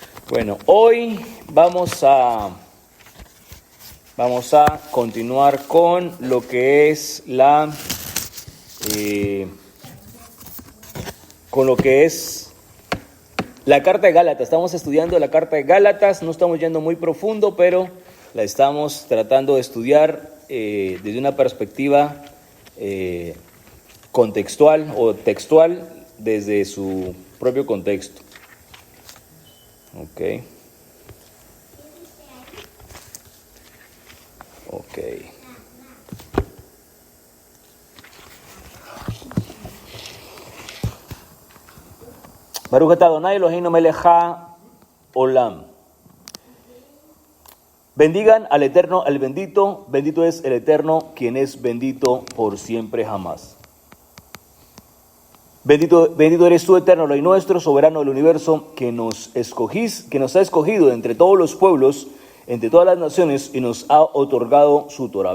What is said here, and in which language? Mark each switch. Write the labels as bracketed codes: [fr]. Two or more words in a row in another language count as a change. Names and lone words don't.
[es] Bueno, hoy vamos a continuar con lo que es la carta de Gálatas. Estamos estudiando la carta de Gálatas, no estamos yendo muy profundo, pero la estamos tratando de estudiar desde una perspectiva contextual o textual desde su propio contexto. Ok. [he] ברוך אתה אדוני אלוהינו מלך העולם. [es] Bendigan al Eterno, al bendito. Bendito es el Eterno, quien es bendito por siempre jamás. Bendito eres tú, Eterno, Rey nuestro, soberano del universo, que nos ha escogido entre todos los pueblos, entre todas las naciones, y nos ha otorgado su Torah.